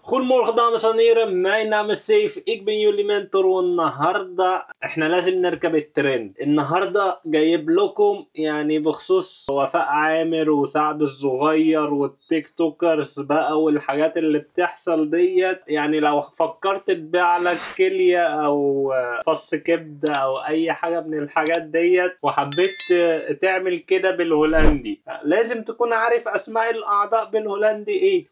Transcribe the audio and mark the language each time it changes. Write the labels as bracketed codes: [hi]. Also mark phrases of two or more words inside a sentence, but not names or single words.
[nl] Goedemorgen dames en heren, mijn naam is Saif, ik ben jullie mentor [ar] والنهاردة احنا لازم نركب الترند. النهاردة جايب لكم يعني بخصوص وفاء عامر وسعد الصغير والتيك توكرز بقى والحاجات اللي بتحصل ديت. يعني لو فكرت تبيع لك كلية او فص كبدة او اي حاجة من الحاجات ديت وحبيت تعمل كده بالهولندي، لازم تكون عارف اسماء الاعضاء بالهولندي ايه.